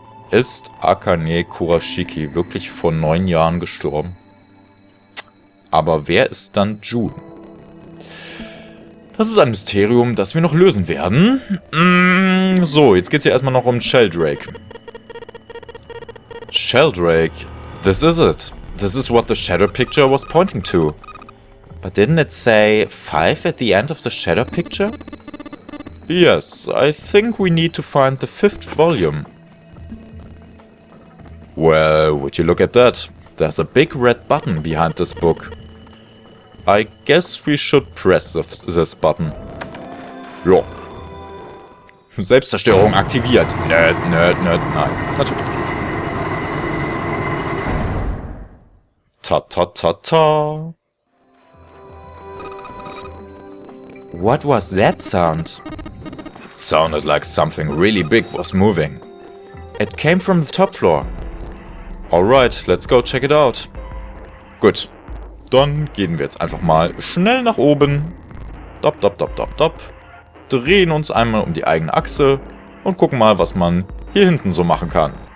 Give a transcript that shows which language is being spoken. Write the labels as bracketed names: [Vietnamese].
[German] Ist Akane Kurashiki wirklich vor 9 Jahren gestorben? Aber wer ist dann June? Das ist ein Mysterium, das wir noch lösen werden. So, jetzt geht's hier erstmal noch um Sheldrake. [English] Sheldrake, this is it. This is what the shadow picture was pointing to. But didn't it say 5 at the end of the shadow picture? Yes, I think we need to find the 5th volume. Well, would you look at that? There's a big red button behind this book. I guess we should press this button. Jo. [German] Selbstzerstörung aktiviert. Nerd, nein. Natürlich. Ta. [English] What was that sound? It sounded like something really big was moving. It came from the top floor. Alright, let's go check it out. [German] Gut. Dann gehen wir jetzt einfach mal schnell nach oben. Dop. Drehen uns einmal um die eigene Achse und gucken mal, was man hier hinten so machen kann.